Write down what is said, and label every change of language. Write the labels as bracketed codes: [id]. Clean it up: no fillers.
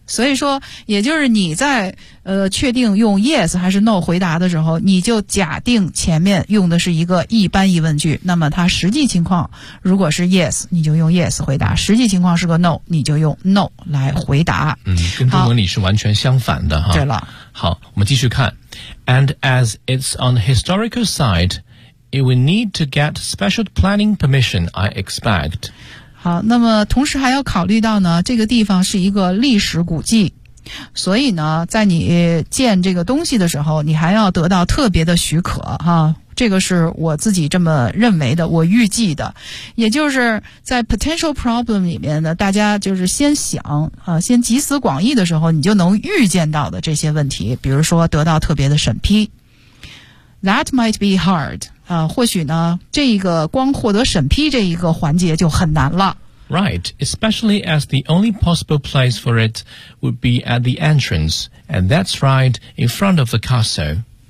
[zh] 所以说也就是你在确定用 yes 还是 no 回答的时候你就假定前面用的是一个一般疑问句那么它实际情况如果是 yes 你就用 yes 回答实际情况是个 no 你就用 no 来回答嗯，跟中文里是完全相反的哈。对了好我们继续看 [en] and as it's on the historical siteIt will need to get special planning permission, I expect. [zh] 好，那么同时还要考虑到呢，这个地方是一个历史古迹，所以呢，在你建这个东西的时候，你还要得到特别的许可哈。这个是我自己这么认为的，我预计的。也就是在 potential problem 里面呢，大家就是先想啊，先集思广益的时候，你就能预见到的这些问题，比如说得到特别的审批。 [en] That might be hard. [zh] 或许呢这一个光获得审批这一个环节就很难了 [en] Right, especially as the only possible place for it would be at the entrance and that's right in front of the castle、